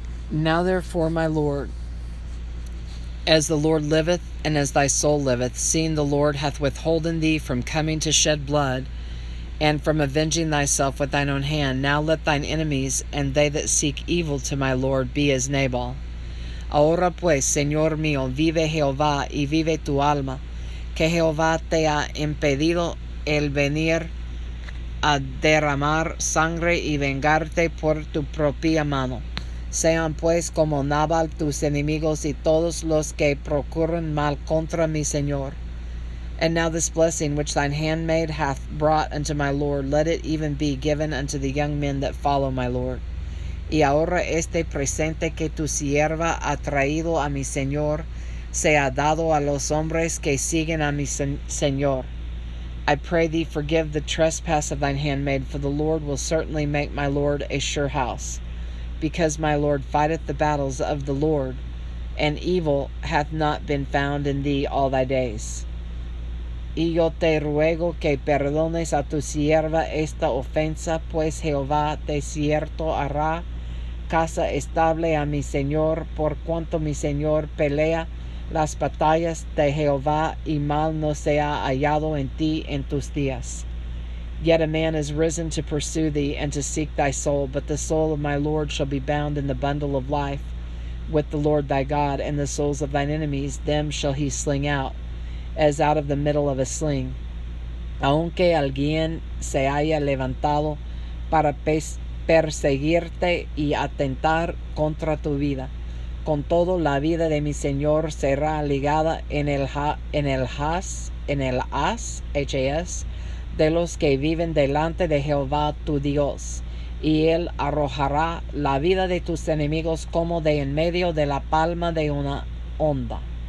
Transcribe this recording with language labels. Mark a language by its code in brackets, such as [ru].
[en] Now therefore, my Lord, as the Lord liveth, and as thy soul liveth, seeing the Lord hath withholden thee from coming to shed blood, and from avenging thyself with thine own hand, now let thine enemies, and they that seek evil to my Lord, be as Nabal. [es] Ahora pues, Señor mío, vive Jehová, y vive tu alma, que Jehová te ha impedido el venir a derramar sangre y vengarte por tu propia mano. Sean pues como Nabal tus enemigos y todos los que procuran mal contra mi Señor. [en] And now this blessing which thine handmaid hath brought unto my Lord, let it even be given unto the young men that follow my Lord. [es] Y ahora este presente que tu sierva ha traído a mi Señor, sea dado a los hombres que siguen a mi Señor. [en] I pray thee, forgive the trespass of thine handmaid, for the Lord will certainly make my Lord a sure house, because my Lord fighteth the battles of the Lord, and evil hath not been found in thee all thy days. [es] Y yo te ruego que perdones a tu sierva esta ofensa, pues Jehová de cierto hará casa estable a mi Señor, por cuanto mi Señor pelea las batallas de Jehová, y mal no sea hallado en ti en tus días. [en] Yet a man is risen to pursue thee, and to seek thy soul, but the soul of my Lord shall be bound in the bundle of life with the Lord thy God, and the souls of thine enemies, them shall he sling out, as out of the middle of a sling. [es] Aunque alguien se haya levantado para perseguirte y atentar contra tu vida, con todo la vida de mi Señor será ligada en el haz, de los que viven delante de Jehová tu Dios, y él arrojará la vida de tus enemigos como de en medio de la palma de una onda.